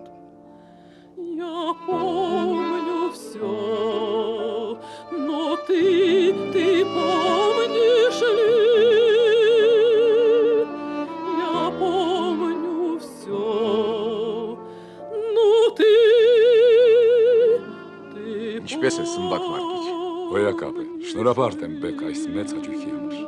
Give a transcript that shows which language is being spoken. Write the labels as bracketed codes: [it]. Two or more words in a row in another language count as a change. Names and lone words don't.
[ru] Я помню все, но ты помнишь ли? Я помню все, но ты [hy] Ինչպես է Սմբատ Մարկիչ։ Հոյակապ է։ Շնորհապարտ եմ բեք այս մեծ հաճույքի համար։